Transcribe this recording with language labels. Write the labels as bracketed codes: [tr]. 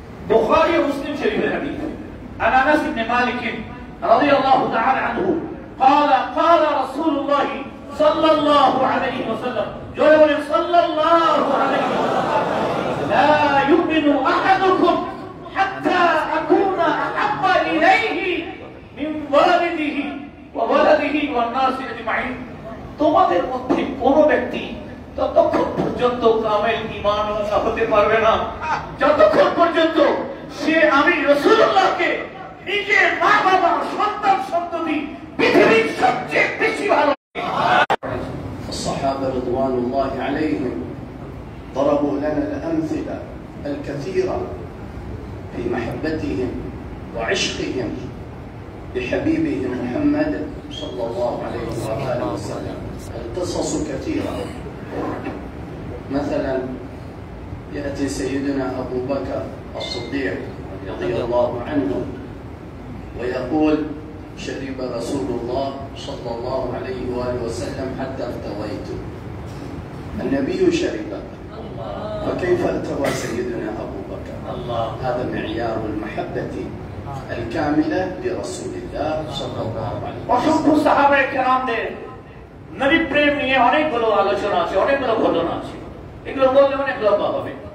[bn] বুখারী ও মুসলিম শরীফের হাদিস, আন আনাস ইবনে মালিক রাদিয়াল্লাহু তাআলা আনহু [ar] قال قال رسول الله صلى الله عليه وسلم، جل صلى الله عليه وسلم، لا يؤمن أحدكم حتى أكون أحب إليه من والده وولده والناس أجمعين। [bn] তোমাদের মধ্যে কোন ব্যক্তি ততক্ষণ পর্যন্ত কামেল ঈমান হতে পারবে না যতক্ষণ পর্যন্ত সে আমি রাসূলুল্লাহকে নিজের মা বাবা সন্তান সন্ততি পৃথিবীর সবচেয়ে বেশি ভালো। [ar] الصحابة رضوان الله عليهم ضربوا لنا الأمثلة الكثيرة في محبتهم وعشقهم لحبيبهم محمد صلى الله عليه وآله وسلم. القصص كثيرة. مثلا يأتي سيدنا أبو بكر الصديق رضي الله عنه ويقول: شرب رسول الله صلى الله عليه وآله وسلم حتى ارتويت. النبي شرب، فكيف ارتوى سيدنا أبو بكر؟ هذا معيار المحبة الكاملة لرسول الله صلى الله عليه وسلم. [bn] অসংখ্য সাহাবায়ে কেরামদের নবী প্রেম নিয়ে অনেকগুলো আলোচনা আছে, অনেকগুলো ঘটনা আছে, এগুলো বললে অনেক লম্বা হবে।